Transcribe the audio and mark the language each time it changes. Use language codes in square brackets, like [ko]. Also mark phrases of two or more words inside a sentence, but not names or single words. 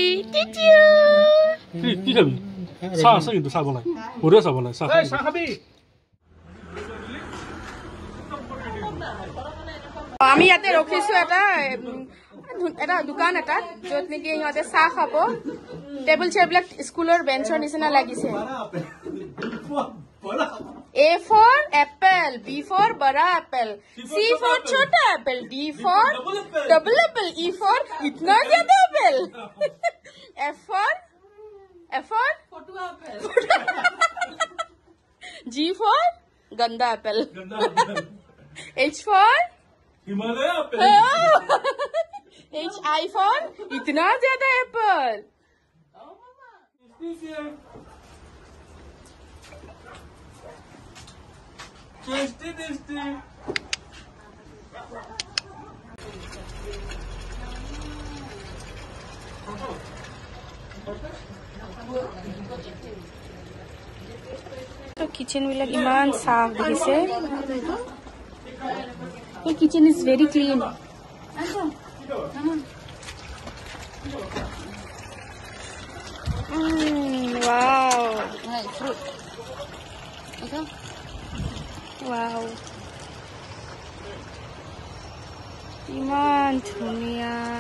[as] কি খাবি চাহ আছে কিন্তু চাহ বনাই বঢ়িয়া চাহ বনাই চাহ খাবি আমি ইয়াতে ৰখিছোঁ এটা দোকান এটা য'ত নেকি সিহঁতে চাহ খাব টেবুল চেয়াৰবিলাক স্কুলৰ বেঞ্চৰ নিচিনা লাগিছে [en] A for apple, B for bada apple, C for chota apple, D for double apple, E for [hi] itna zyada [en] apple, F for photo apple, G for ganda apple, H for Himalaya apple H I for [hi] itna zyada [en] apple. Tasty. [as] তো কিচেন বিলাক ইমান সাফ দেখিছে [en] এই kitchen is very clean wow wow [as] ইমান ধুনীয়া